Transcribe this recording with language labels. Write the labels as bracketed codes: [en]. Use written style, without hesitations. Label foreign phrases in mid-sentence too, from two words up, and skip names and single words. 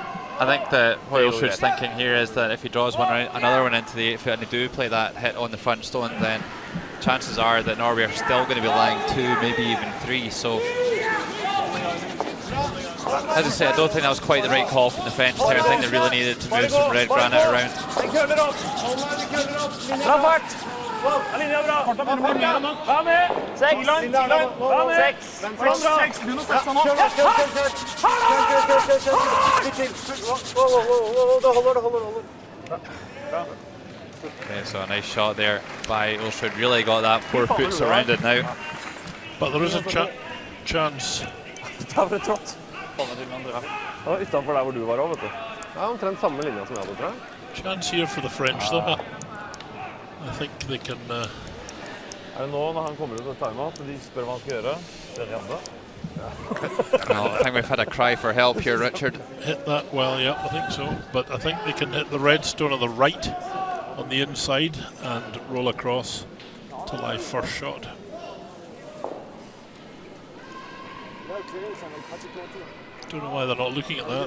[en] I think that what Ulsrud's thinking here is that if he draws another one into the 8 foot and they do play that hit on the front stone, then chances are that Norway are still going to be lying 2, maybe even 3. So, as I say, I don't think that was quite the right call from the French there. I think they really needed to move some red granite around. [no] Linja bra. Vær med. 6. Vær med. 6. [en] Okay, so a nice shot there by Ulsrud. Really got that 4 foot surrounded now. But there is a chance. [no] Utenfor der hvor du var også, vet du. Det er omtrent samme linja som jeg hadde, tror jeg. [en] Chance here for the French, though. I think they can. [no] Er det nå når han kommer ut av timeout, de spør hva han skal gjøre? Det er redde. [en] Well, I think we've had a cry for help here, Richard. Hit that well, yeah, I think so. But I think they can hit the red stone on the right, on the inside, and roll across to lie first shot. Don't know why they're not looking at that.